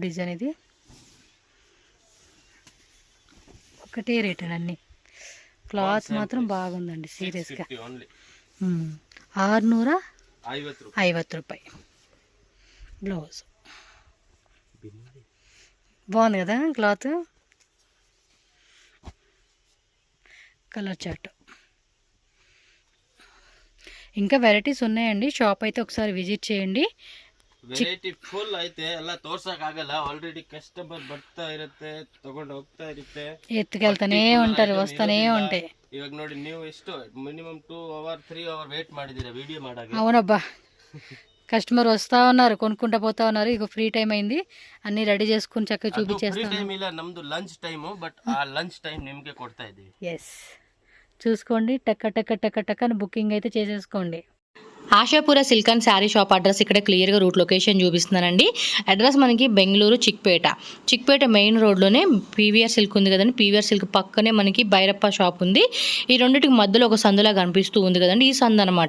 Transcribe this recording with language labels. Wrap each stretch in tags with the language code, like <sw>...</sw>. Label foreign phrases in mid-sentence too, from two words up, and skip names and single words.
<te>డిజైన్ ఇది ఒకటే రేట్ అన్ని క్లాత్ మాత్రం బాగుందండి సీరియస్గా 650 రూపాయి బ్లౌజ్ బాగుంది కదా</te> <en>cloth colour chart</en> <te>ఇంకా వెరైటీస్ ఉన్నాయండి షాప్ అయితే ఒకసారి విజిట్ చేయండి</te> <en>variety full</en> <kn>ಐತೆ, ಎಲ್ಲ ತೋರ್ಸಕ್ ಆಗಲ್ಲ.</kn> <en>already customer</en> <kn>ಬರ್ತಾ ಇರುತ್ತೆ, ತಗೊಂಡು ಹೋಗ್ತಾ ಇರುತ್ತೆ,</kn> <te>ಎತ್ಕೊಳ್ತಾನೆ ఉంటారు, వస్తానే ఉంటాయి.</te> <kn>ಇವಾಗ ನೋಡಿ ನೀವು ಎಷ್ಟು</kn> <en>minimum 2 hours 3 hours wait</en> <kn>ಮಾಡಿದೀರಾ ವಿಡಿಯೋ ಮಾಡಾಗ.</kn> <te>అవునబ్బా, కస్టమర్ వస్తా ఉన్నారు, కొనుక్కుంటా పోతా ఉన్నారు. ఇక ఫ్రీ టైం అయింది, అన్ని రెడీ చేసుకుని చక్కగా ಫ್ರೀ చూపించేస్తాను.</te> <kn>ಟೈಮ್ ಇಲ್ಲ, ನಮ್ದು</kn> <en>lunch time,</en> <kn>ಬಟ್ ಆ</kn> <en>lunch time</en> <kn>ನಿಮ್ಗೆ కొడతా ಇದೀವಿ.</kn> <te>ఎస్, చూసుకోండి, టక్క టక్క టక్క టక్క అని బుకింగ్ అయితే చేసేసుకోండి. ఆశాపుర సిల్క్ అండ్ శారీ షాప్ అడ్రస్ ఇక్కడ క్లియర్గా</te> <en>route location</en> <te>చూపిస్తున్నానండి. అడ్రస్ మనకి బెంగళూరు చిక్పేట మెయిన్ రోడ్లోనే పీవీఆర్ సిల్క్ ఉంది కదండి. పీవీఆర్ సిల్క్ పక్కనే మనకి భైరప్ప షాప్ ఉంది. ఈ రెండింటికి మధ్యలో ఒక సందులా కనిపిస్తూ ఉంది కదండి, ఈ సందు అనమాట.</te>